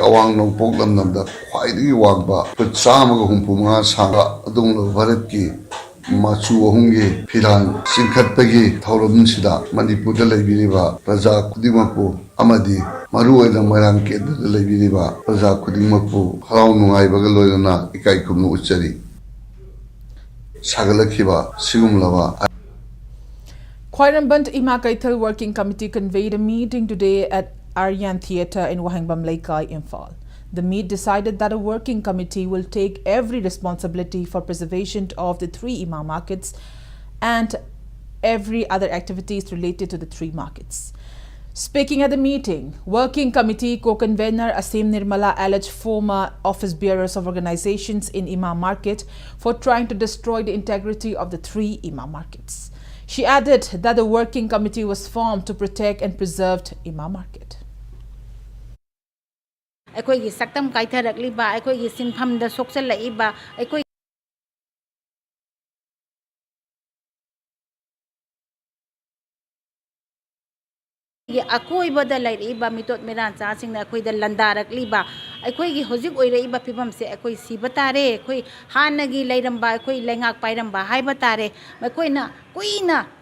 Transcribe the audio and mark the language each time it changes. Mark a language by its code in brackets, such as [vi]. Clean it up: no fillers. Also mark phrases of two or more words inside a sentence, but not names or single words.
[mni] awang nong poklam namda khwaidagi wangba pachamaga humpumanga sanga adunglo Bharat ki machu ahumgi phiran singkhatpagi thauram sida Manipur da leibiriba praja khudimakpu amadi maru oina Moirang ke da leibiriba praja khudimakpu harau nungaibaga loina ikai khumnu uchari Sagalakhiba Sigumlava. [en] Khwairamband Ima Kaithal Working Committee convened a meeting today at Aryan Theatre in Wahangbam Laikai, Imphal. The meet decided that a working committee will take every responsibility for preservation of the three Ima markets and every other activities related to the three markets. Speaking at the meeting, Working Committee co-convener Asim Nirmala alleged former office bearers of organizations in Ima market for trying to destroy the integrity of the three Ima markets. She added that the working committee was formed to protect and preserve Ima market. [mni] ꯑꯩꯈꯣꯏꯒꯤ ꯁꯛꯇꯝ ꯀꯥꯏꯊꯔꯛꯂꯤꯕ ꯑꯩꯈꯣꯏꯒꯤ ꯁꯤꯟꯐꯝꯗ ꯁꯣꯛꯆꯜꯂꯛꯏꯕ ꯑꯩꯈꯣꯏ ꯑꯀꯣꯏꯕꯗ ꯂꯩꯔꯤꯕ ꯃꯤꯇꯣꯠ ꯃꯤꯔꯥꯟꯆꯥꯁꯤꯡꯅ ꯑꯩꯈꯣꯏꯗ ꯂꯟꯗꯥꯔꯛꯂꯤꯕ ꯑꯩꯈꯣꯏꯒꯤ ꯍꯧꯖꯤꯛ ꯑꯣꯏꯔꯛꯏꯕ ꯐꯤꯕꯝꯁꯦ ꯑꯩꯈꯣꯏ ꯁꯤꯕ ꯇꯥꯔꯦ ꯑꯩꯈꯣꯏ ꯍꯥꯟꯅꯒꯤ ꯂꯩꯔꯝꯕ ꯑꯩꯈꯣꯏ ꯂꯩꯉꯥꯛ ꯄꯥꯏꯔꯝꯕ ꯍꯥꯏꯕ ꯇꯥꯔꯦ ꯃꯈꯣꯏꯅ ꯀꯨꯏꯅ